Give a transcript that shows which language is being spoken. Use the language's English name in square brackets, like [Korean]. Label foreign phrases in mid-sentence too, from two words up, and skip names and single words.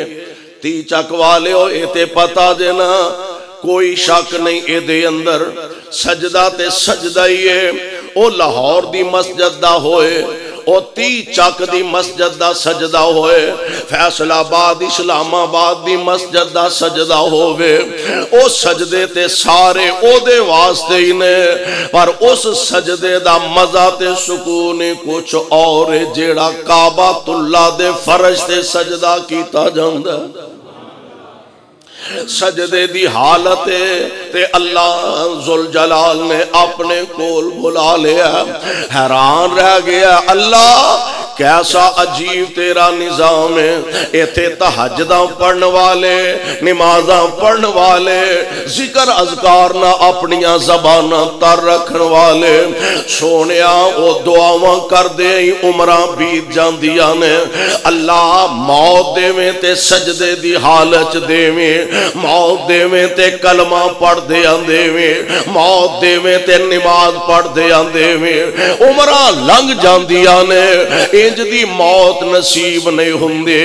[Punjabi] 30 چک والے ہو اے تے پتا دینا کوئی شک نہیں اے دے اندر سجدہ تے سجدہ ہی ہے. او لاہور دی مسجد دا ہوئے، او 30 چک دی مسجد دا سجدہ ہوئے، فیصل آباد اسلام آباد دی مسجد دا سجدہ ہوئے، او سجدے تے سارے او دے واسطے ہی نے، پر اس سجدے دا مزہ تے سکون کچھ اور جیڑا کعبۃ اللہ دے فرش تے سجدہ کیتا جاندہ. سجدے دی حالت تے اللہ ذوالجلال نے اپنے کول بلا لیا، حیران رہ گیا اللہ کیسا عجیب تیرا نظام ہے، ایتھے تہجداں پڑھن والے، نمازاں پڑھن والے، ذکر اذکار نہ اپنیاں زباناں تر رکھن والے، سونیا او دعاواں کر دے عمراں بیت جاندیاں نے، اللہ موت دیویں تے سجدے دی حالت دیویں، موت دیویں تے کلمہ پڑھ دیاں دیویں، موت دیویں تے نماز پڑھ دیاں دیویں، عمراں لنگ جاندیاں نے، انج دی موت نصیب نہیں ہوندے۔